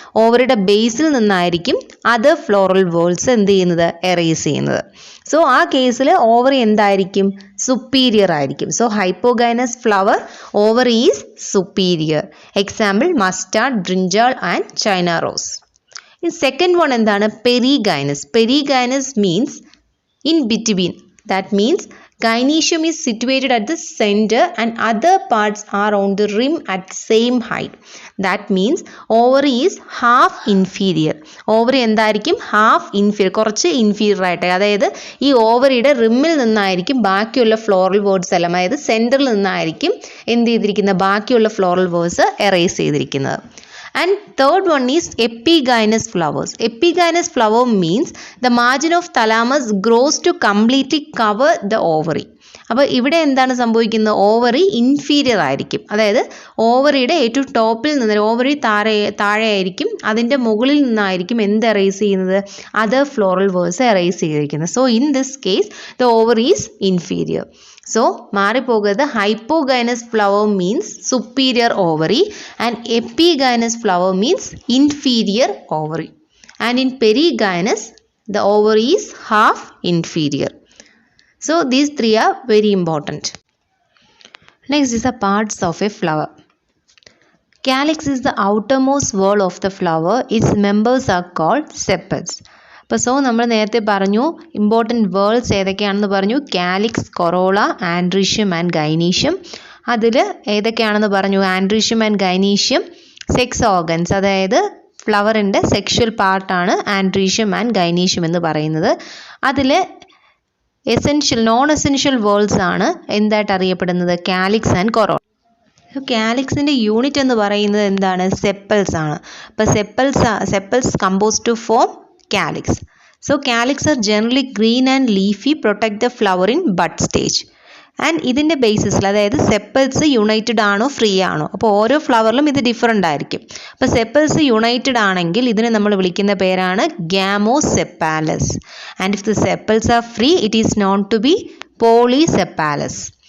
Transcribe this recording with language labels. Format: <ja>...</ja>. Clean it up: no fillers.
<ml>ഓവറിയുടെ ബേസിൽ നിന്നായിരിക്കും other floral worlds എന്ത് ചെയ്യുന്നത്? എറേസ് ചെയ്യുന്നത്. സോ ആ കേസിൽ ഓവറി എന്തായിരിക്കും? സുപ്പീരിയർ ആയിരിക്കും.</ml> <en>So hypogynous flower ovary is superior. Example mustard, brinjal and China rose. In second one</en> <ml>എന്താണ്?</ml> <en>Perigynous. Perigynous means in between. That means gynoecium is situated at the center and other parts are on the rim at same height. That means ovary is half inferior.</en> <ml>Ovary എന്തായിരിക്കും? Half inferior, കുറച്ച് inferior ആയിട്ട്. അതായത് ഈ ഓവറിയുടെ റിമ്മിൽ നിന്നായിരിക്കും ബാക്കിയുള്ള floral words എല്ലാം, അതായത് സെൻറ്ററിൽ നിന്നായിരിക്കും എന്ത് ചെയ്തിരിക്കുന്നത്? ബാക്കിയുള്ള ഫ്ലോറൽ വേർഡ്സ് എറേസ് ചെയ്തിരിക്കുന്നത്.</ml> <en>And third one is epigynous flowers. Epigynous flower means the margin of thalamus grows to completely cover the ovary.</en> <ml>അപ്പോൾ ഇവിടെ എന്താണ് സംഭവിക്കുന്നത്? ഓവറി ഇൻഫീരിയർ ആയിരിക്കും. അതായത് ഓവറിയുടെ ഏറ്റവും ടോപ്പിൽ നിന്ന്, ഓവറി താഴെയായിരിക്കും, അതിൻ്റെ മുകളിൽ നിന്നായിരിക്കും എന്ത് എറേസ് ചെയ്യുന്നത്? അതർ ഫ്ലോറൽ വേഴ്സ് എറേസ് ചെയ്തിരിക്കുന്നത്.</ml> <en>So in this case the ovary is inferior. So</en> <ml>മാറിപ്പോകരുത്.</ml> <en>Hypogynous flower means superior ovary and epigynous flower means inferior ovary. And in perigynous the ovary is half inferior. So these 3 are very important. Next is the parts of a flower. Calyx is the outermost wall of the flower. Its members are called sepals.</en> <ml>അപ്പോൾ so നമ്മൾ നേരത്തെ പറഞ്ഞു important words ഏതൊക്കെയാണെന്ന് പറഞ്ഞു. Calyx, corolla, androecium and gynoecium. അതിൽ ഏതൊക്കെയാണെന്ന് പറഞ്ഞു. Androecium and gynoecium sex organs, അതായത് ഫ്ലവറിൻ്റെ സെക്ഷൽ പാർട്ടാണ് ആൻഡ്രീഷ്യം ആൻഡ് ഗൈനീഷ്യം എന്ന് പറയുന്നത്. അതിൽ നോൺ എസെൻഷ്യൽ വേർഡ്സ് ആണ് എന്തായിട്ട് അറിയപ്പെടുന്നത്, കാലിക്സ് ആൻഡ് കൊറോള. കാലിക്സിൻ്റെ യൂണിറ്റ് എന്ന് പറയുന്നത് എന്താണ്, സെപ്പൽസ് ആണ്.</ml> <en>അപ്പോൾ sepals compose to form calyx. So calyx are generally green and leafy, protect the flower in bud stage.</en> <ml>And ഇതിൻ്റെ ബേസിസിൽ, അതായത് സെപ്പൽസ് യുണൈറ്റഡ് ആണോ ഫ്രീ ആണോ, അപ്പോൾ ഓരോ ഫ്ലവറിലും ഇത് ഡിഫറൻ്റ് ആയിരിക്കും. അപ്പോൾ സെപ്പൽസ് യുണൈറ്റഡ് ആണെങ്കിൽ ഇതിനെ നമ്മൾ വിളിക്കുന്ന പേരാണ് ഗാമോസെപ്പാലസ്.</ml> <en>And if the sepals are free it is known to be polysepalous.</en>